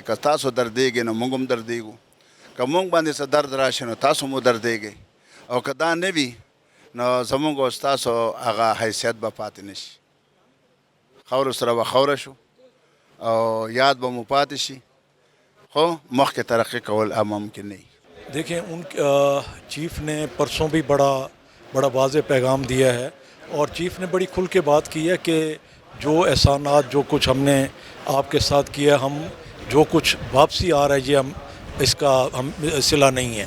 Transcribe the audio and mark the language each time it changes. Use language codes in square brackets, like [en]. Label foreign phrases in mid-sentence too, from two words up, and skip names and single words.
[ps] که تاسو دردېږئ نو موږ هم دردېږو، که موږ باندې څه درد راشي نو تاسو مو دردېږئ. او که دا نه وي نو زموږ او ستاسو هغه حیثیت به پاتې نه شي. خاورو سره به خوره شو او یاد به مو پاتې شي خو مخکې ترقی کول ممکن نه. [ur] دیکھیں ان چیف نے پرسوں بھی بڑا واضح پیغام دیا ہے، اور چیف نے بڑی کھل کے بات کی ہے کہ جو احسانات جو کچھ ہم نے آپ کے ساتھ کیا، ہم جو کچھ واپسی آ رہا ہے یہ ہم اس کا ہم صلہ نہیں ہے.